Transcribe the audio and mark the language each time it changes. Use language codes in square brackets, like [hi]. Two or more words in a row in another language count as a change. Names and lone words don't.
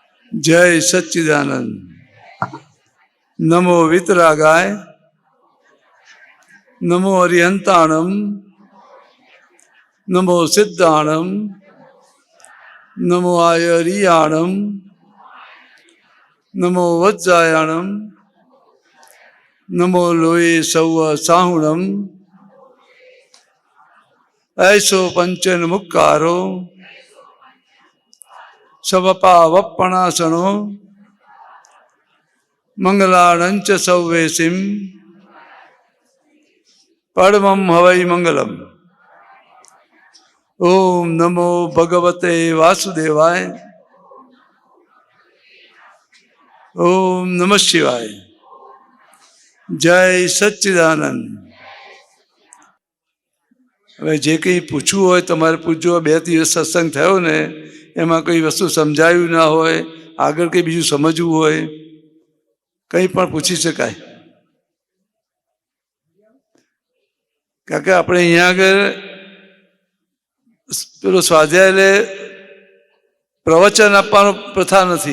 [gu] જય સચ્ચિદાનંદ. [pra] નમો વિતરાગાય, નમો અરિહંતાણમ, નમો સિદ્ધાણમ, નમો આયરિયાણમ, નમો વજ્જાયાણમ, નમો લોહી સૌ સાહુણમ, ऐसो पंचन मुक्कारो सवपा वप्पणासनो मंगलाणंच सौवेसिम परमं हवै मंगलम. [sa] ओम नमो भगवते वासुदेवाय. ओम नमः शिवाय. [gu] જય સચ્ચિદાનંદ. હવે જે કંઈ પૂછવું હોય તમારે પૂછજો. 2 દિવસ સત્સંગ થયો ને એમાં કઈ વસ્તુ સમજાયું ના હોય, આગળ કંઈ બીજું સમજવું હોય, કંઈ પણ પૂછી શકાય. કારણ કે આપણે અહીંયા આગળ પેલો સ્વાધ્યાય પ્રવચન આપવાનો પ્રથા નથી.